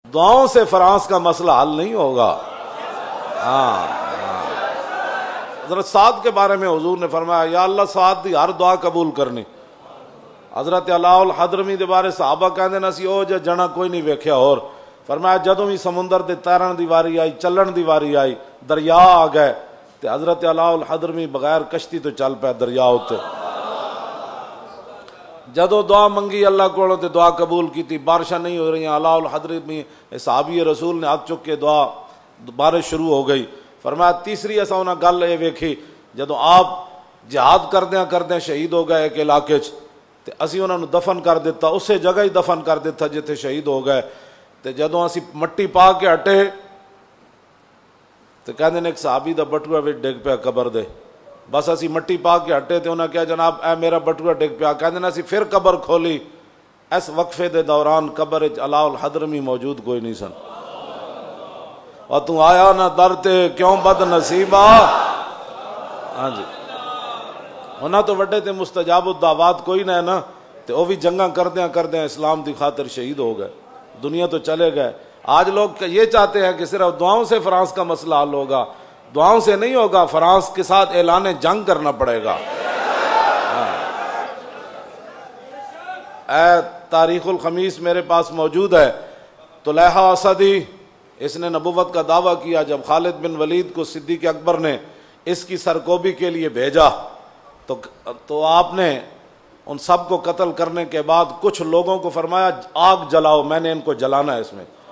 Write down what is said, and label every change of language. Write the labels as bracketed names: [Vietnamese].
[Urdu] دعاؤں سے فرانس کا مسئلہ حل نہیں ہوگا. ہاں حضرت سعد کے بارے میں حضور نے فرمایا [Punjabi] یا اللہ سعد دی ہر دعا قبول کرنی. حضرت علاء الحضرمی دے بارے صحابہ کہندے نا سی او جنا کوئی نہیں ویکھیا. اور فرمایا جدوں بھی سمندر دے تیرن دی واری آئی, چلن دی واری آئی, دریا آ گئے تے حضرت علاء الحضرمی بغیر کشتی تو چل پیا دریا اتے. جدو دعا منگی اللہ کو تے دعا قبول کی. بارشاں نہیں ہو رہی, علاء الحضرمی صحابی رسول نے ہاتھ چک کے دعا, بارش شروع ہو گئی. فرمایا تیسری ایسا انہاں گل یہ ویکھی جدو آپ جہاد کردیاں شہید ہو گئے ایک علاقے تے اسی انہاں نو دفن کر دیتا, اسے جگہ ہی دفن کر دیتا جتھے شہید ہو گئے. تے جدو اسی مٹی پا کے ہٹے تے کہندے نے ایک صحابی دا بٹوا وچ ڈگ پیا قبر دے. بس اسی مٹی پا کے ہٹے تے انہاں کہا جناب اے میرا بٹوا ڈگ پیا. کہندے نے اسی پھر قبر کھولی, اس وقفے دے دوران قبر وچ علاء الحضرمی موجود کوئی نہیں سن. اور تو آیا نہ در تے کیوں بد نصیبا. ہاں جی انہاں تو وڈے تے مستجاب الدعوات کوئی نہ ہے نا, تے او بھی جنگاں کردیاں اسلام دی خاطر شہید ہو گئے, دنیا تو چلے گئے. [Urdu] آج لوگ یہ چاہتے ہیں کہ صرف دعاؤں سے فرانس کا مسئلہ حل ہوگا. دعاؤں سے نہیں ہوگا, فرانس کے ساتھ اعلان جنگ کرنا پڑے گا. اے تاریخ الخمیس میرے پاس موجود ہے. طلحہ اسدی اس نے نبوت کا دعویٰ کیا جب خالد بن ولید کو صدیق اکبر نے اس کی سرکوبی کے لیے بھیجا تو آپ نے ان سب کو قتل کرنے کے بعد کچھ لوگوں کو فرمایا آگ جلاؤ, میں نے ان کو جلانا ہے اس میں.